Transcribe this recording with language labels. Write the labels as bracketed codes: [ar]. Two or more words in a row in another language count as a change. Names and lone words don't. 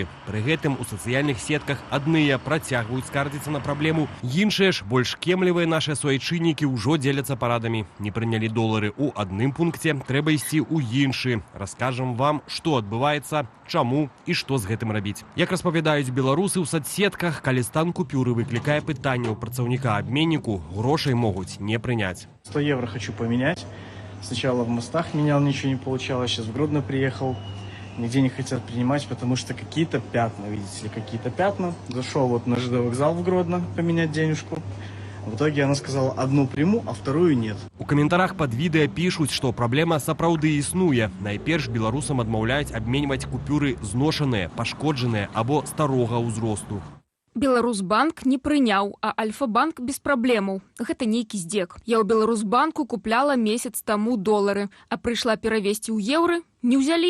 [be] Пры гэтым у сацыяльных сетках адныя працягваюць скардзіцца на праблему, іншыя ж, больш кемлівыя нашыя суайчыннікі ўжо дзеляцца парадамі. Не прынялі долары ў адным пункце, трэба ісці ў іншы. Раскажам вам, што адбываецца, чаму і што з гэтым рабіць. Як распавядаюць беларусы ў соцсетках, калі стан купюры выклікае пытанне ў працаўніка абменніку, грошей [ru] могут не принять. 100 евро хочу поменять. Сначала в Мостах менял, ничего не получалось. Сейчас в Гродно приехал. Нигде не хотят принимать, потому что какие-то пятна, видите ли, какие-то пятна. Зашел вот на ЖД вокзал в Гродно поменять денежку. В итоге она сказала, одну приму, а вторую нет. [be] У каментарах под відэа [ru] пишут, что [be] проблема сапраўды існуе. Найперш беларусам адмаўляюць абменьваць купюры зношаныя, пашкоджаныя або старога ўзросту. Беларусбанк не прыняў, а Альфа-банк без праблемаў. Гэта нейкі здзек. Я ў Беларусбанку купляла месяц таму долары, а прыйшла перавесці ў еўры, не ўзялі.